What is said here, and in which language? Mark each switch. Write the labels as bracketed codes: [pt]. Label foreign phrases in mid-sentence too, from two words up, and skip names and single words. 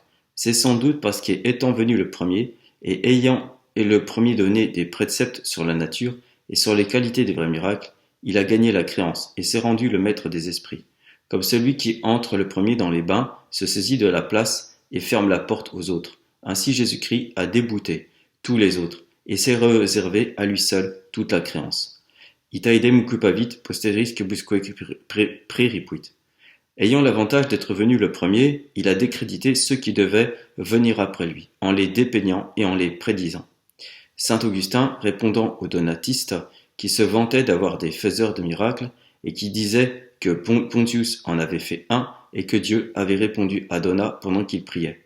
[fr] C'est sans doute parce qu'étant venu le premier, et ayant le premier donné des préceptes sur la nature et sur les qualités des vrais miracles, il a gagné la créance et s'est rendu le maître des esprits. Comme celui qui entre le premier dans les bains, se saisit de la place et ferme la porte aux autres. Ainsi Jésus-Christ a débouté tous les autres et s'est réservé à lui seul toute la créance. [la] Itaidem occupavit posteris quibusque preripuit. [fr] Ayant l'avantage d'être venu le premier, il a décrédité ceux qui devaient venir après lui, en les dépeignant et en les prédisant. Saint Augustin, répondant aux donatistes qui se vantaient d'avoir des faiseurs de miracles et qui disaient que Pontius en avait fait un et que Dieu avait répondu à Donat pendant qu'il priait.